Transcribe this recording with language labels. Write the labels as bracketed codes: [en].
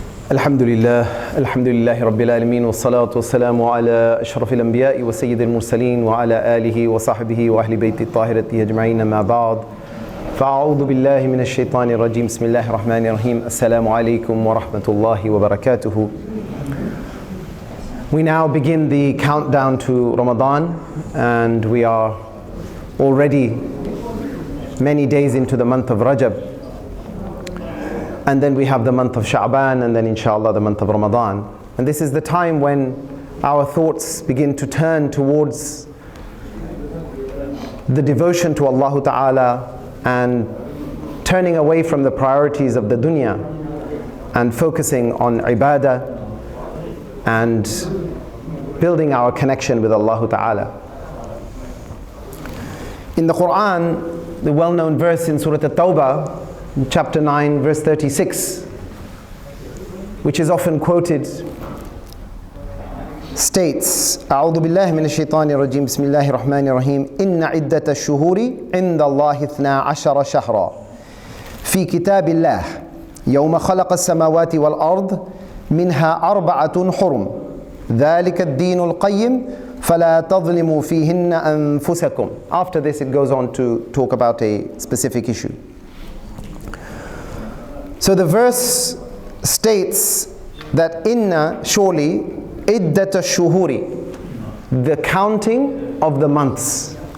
[ar] الحمد لله رب العالمين والصلاة والسلام على أشرف الأنبياء وسيد المرسلين وعلى آله وصحبه وأهل بيت الطاهرة أجمعين ما بعد فأعوذ بالله من الشيطان الرجيم بسم الله الرحمن الرحيم السلام عليكم ورحمة الله وبركاته. [en] We now begin the countdown to Ramadan, and we are already many days into the month of Rajab. And then we have the month of Sha'ban, and then inshallah the month of Ramadan. And this is the time when our thoughts begin to turn towards the devotion to Allah Ta'ala and turning away from the priorities of the dunya and focusing on ibadah and building our connection with Allah Ta'ala. In the Qur'an, the well-known verse in Surah At-Taubah, chapter 9, verse 36, which is often quoted, states, [ar] أعوذ بالله من الشيطان الرجيم بسم الله الرحمن الرحيم إن عدة الشهور عند الله 12 شهرا في كتاب الله يوم خلق السماوات والأرض منها 4 حرم ذلك الدين القيم فلا تظلموا فيهن أنفسكم. [en] After this it goes on to talk about a specific issue. So the verse states that inna, surely, iddata shuhuri, the counting of the months.